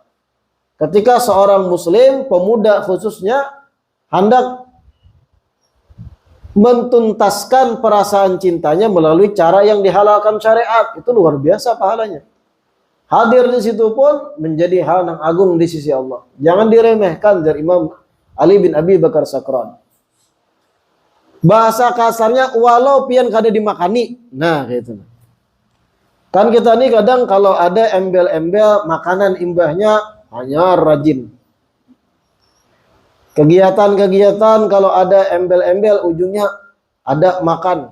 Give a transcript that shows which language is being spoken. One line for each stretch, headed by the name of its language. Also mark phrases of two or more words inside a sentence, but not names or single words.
Indonesian: Ketika seorang muslim, pemuda khususnya, hendak mentuntaskan perasaan cintanya melalui cara yang dihalalkan syariat, itu luar biasa pahalanya. Hadir di situ pun menjadi hal yang agung di sisi Allah. Jangan diremehkan, dari Imam Ali bin Abi Bakar Sakran.
Banjar: Bahasa kasarnya, walau pian kada dimakani.
Indonesian: Nah, gitu.
Banjar: Kan kita nih kadang kalau ada embel-embel makanan imbahnya hanya rajin.
Indonesian: Kegiatan-kegiatan kalau ada embel-embel ujungnya ada makan.